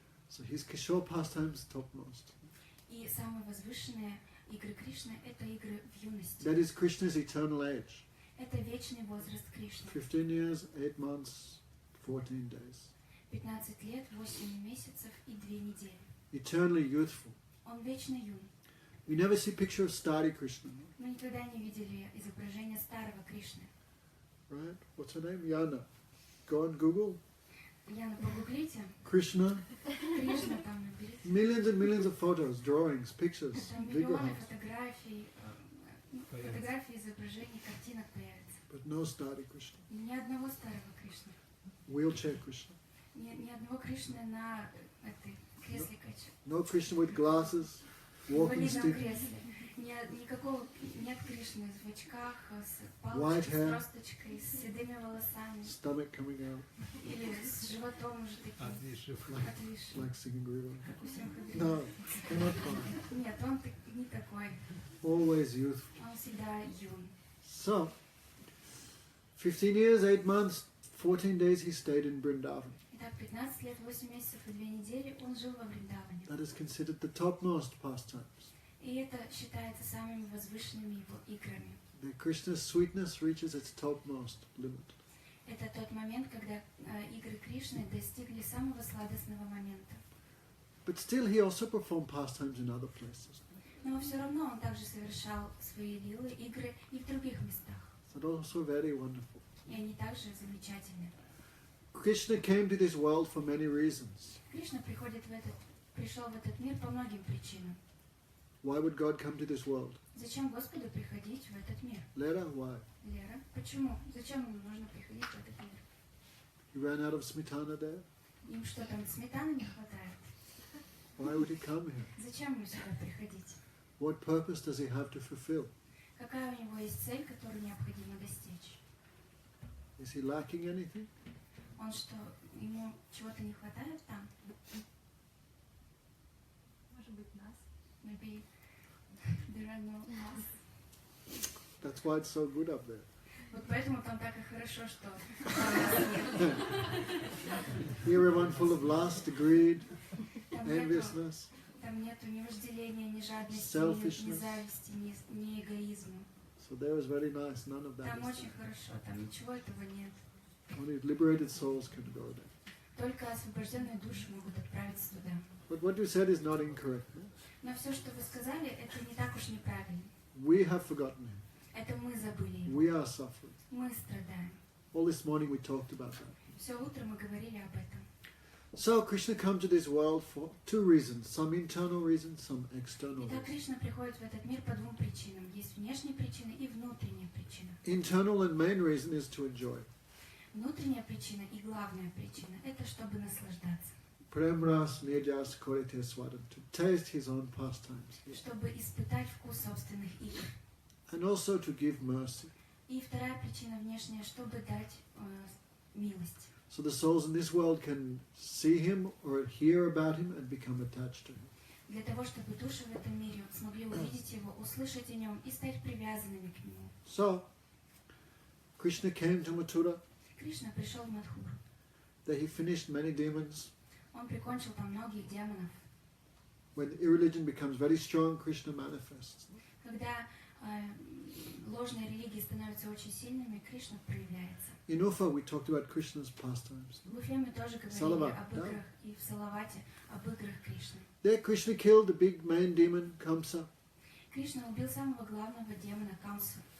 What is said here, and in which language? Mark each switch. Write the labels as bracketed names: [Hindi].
[English] So his kishor pastimes topmost. [Russian] И самые возвышенные игры Кришны – это игры в юности. [English] That is Krishna's eternal age. [Russian] Это вечный возраст Кришны. [English] 15 years, 8 months, 14 days. [Russian] 15 лет, 8 месяцев и 2 недели. [English] Eternally youthful. [Russian] Он вечно юн. [English] You never see picture of Starry Krishna, [Russian] Мы никогда не видели изображения старого Кришны. [English] right? What's her name? Yana. Go on Google. [Russian] Яна, погуглите. [English] Krishna. [Russian] Кришна там наберите. [English] Millions and millions of photos, drawings, pictures, [Russian] Там миллионы [English] vigrahas. [Russian] фотографий, изображений, картинок появится. [English] But no Starry Krishna. [Russian] Ни одного старого Кришны. [English] Wheelchair Krishna. [Russian] Ни одного Кришны на этой кресле кача. [English] No Krishna with glasses, walking [Russian] В инвалидном [English] stick. [Russian] кресле. Никакого нет Кришны в очках, с [English] White [Russian] палочкой, [English] hair. [Russian] с тросточкой, с седыми волосами. [English] Stomach coming out, [Russian] Или с животом уже таким отвисшим, [English] like singing river. [Russian] как у Симха. [English] No, cannot find. [Russian] Нет, он не такой. [English] Always youthful. [Russian] Он всегда юн. [English] So, 15 years, 8 months, 14 days he stayed in Vrindavan. [Russian] Итак, 15 лет, 8 месяцев и 2 недели он жил во Вриндаване. [English] That is considered the topmost pastimes. [Russian] И это считается самыми возвышенными его играми. [English] The Krishna's sweetness reaches its topmost limit. [Russian] Это тот момент, когда игры Кришны достигли самого сладостного момента. [English] But still he also performed pastimes in other places. [Russian] Но все равно он также совершал свои лилы, игры и в других местах. [English] So also very wonderful. [Russian] И они также замечательны. [English] Krishna came to this world for many reasons. [Russian] Кришна пришел в этот мир по многим причинам. [English] Why would God come to this world? [Russian] Зачем Господу приходить в этот мир? [English] Lera, why? [Russian] Лера, почему? Зачем ему нужно приходить в этот мир? [English] He ran out of smitana there. [Russian] Им что, там сметаны не хватает? [English] Why would he come here? [Russian] Зачем ему сюда приходить? [English] What purpose does he have to fulfill? [Russian] Какая у него есть цель, которую необходимо достичь? [English] Is he lacking anything? [Russian] Он что, ему чего-то не хватает там? Может быть, нас. [English] Maybe there are no us. That's why it's so good up there. [Russian] Вот поэтому там так и хорошо, что там нас нет. [English] Here everyone full of lust, greed, [Russian] Там нету, [English] enviousness. [Russian] там нету ни вожделения, ни жадности, [English] Selfishness. [Russian] ни зависти, ни эгоизма. [English] So there is very nice, none of that [Russian] Там [English] is [Russian] очень хорошо, там ничего этого нет. [English] there. Only liberated souls can go there. [Russian] Только освобожденные души могут отправиться туда. [English] But what you said is not incorrect. No? [Russian] Но все, что вы сказали, это не так уж неправильно. [English] We have forgotten him. [Russian] Это мы забыли его. [English] We are suffering. [Russian] Мы страдаем. [English] All this morning we talked about that. [Russian] Все утро мы говорили об этом. [English] So Krishna comes to this world for two reasons. Some internal reasons, some external [Russian] Итак, Кришна приходит в этот мир по двум причинам. Есть внешние причины и внутренняя причина. [English] Internal and main reason is to enjoy. [Russian] Внутренняя причина и главная причина – это чтобы наслаждаться. [Bangla] Prem ras nirjas korite swadam, [English] to taste his own pastimes. [Russian] Чтобы испытать вкус собственных игр. [English] And also to give mercy. [Russian] И вторая причина внешняя, чтобы дать милость. [English] So the souls in this world can see him or hear about him and become attached to him. [Russian] для того, чтобы души в этом мире смогли увидеть его, услышать о нем и стать привязанными к нему. [English] So, Krishna came to Mathura. [Russian] Кришна пришел в Мадхуру. [English] There he finished many demons. [Russian] Он прикончил там многих демонов. [English] When irreligion becomes very strong, Krishna manifests. [Russian] Когда ложные религии становятся очень сильными, Кришна проявляется. [English] In Ufa, we talked about Krishna's pastimes. [Russian] В Уфе мы тоже говорили Салават, об да? играх, и в Салавате об играх Кришны. [English] There, Krishna killed the big main demon, Kamsa. [Russian] Кришна убил самого главного демона Камсу.